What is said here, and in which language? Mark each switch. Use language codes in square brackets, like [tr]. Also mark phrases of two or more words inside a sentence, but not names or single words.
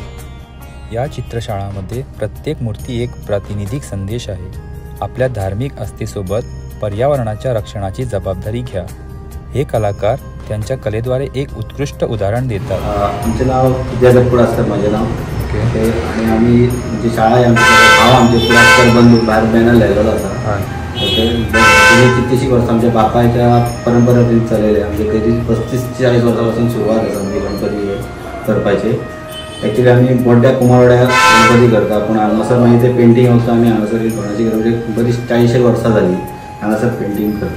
[mr] या चित्रशाळांमध्ये प्रत्येक मूर्ती एक प्रातिनिधिक संदेश आहे। आपल्या धार्मिक आस्थेसोबत पर्यावरणाच्या रक्षणाची जबाबदारी घ्या। हे कलाकार त्यांच्या कलेद्वारे एक उत्कृष्ट उदाहरण देतात। आमचे नाव विद्याधर कुडासकर, माझे नाव आणि आम्ही म्हणजे शाळा आहे आमचे कुडासकर बंधू [kok] बाहेर बॅनर लायलेलो आसा। कितलीशीं वर्सां आमच्या बापायच्या परंपरेन चलयले, आमचे कधी 35-40 वर्सां सुरवात आसा आमची गणपती करपाची। एक्चुअली आमी बोड्ड्या कुमारवाड्या गणपती करता, पूण हांगासर मागीर ते पेंटींग वचता आमी हांगासर कोणाची म्हणजे बरी 40 वर्सां जाली हांगासर पेंटींग करता।